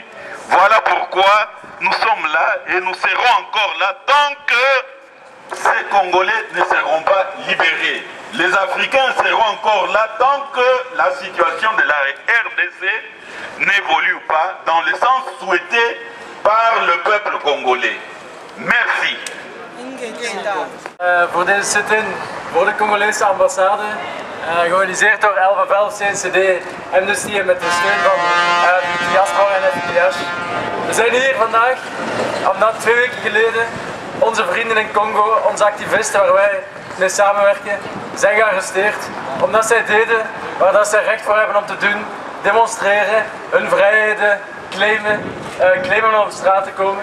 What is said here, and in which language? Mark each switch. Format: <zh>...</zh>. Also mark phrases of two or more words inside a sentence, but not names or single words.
<fr>Voilà pourquoi nous sommes là et nous serons encore là tant que ces Congolais ne seront pas libérés. Les Africains seront encore là tant que la situation de la RDC n'évolue pas dans le sens souhaité par le peuple congolais. Merci.</fr> <nl>Voor deze sit-in voor de Congolese ambassade, georganiseerd door 11/11 CNCD, Amnesty en met de steun van de diaspora en FDH. We zijn hier vandaag omdat 2 weken geleden onze vrienden in Congo, onze activisten waar wij mee samenwerken, zijn gearresteerd omdat zij deden waar dat zij recht voor hebben om te doen, demonstreren, hun vrijheden claimen om op straat te komen.</nl>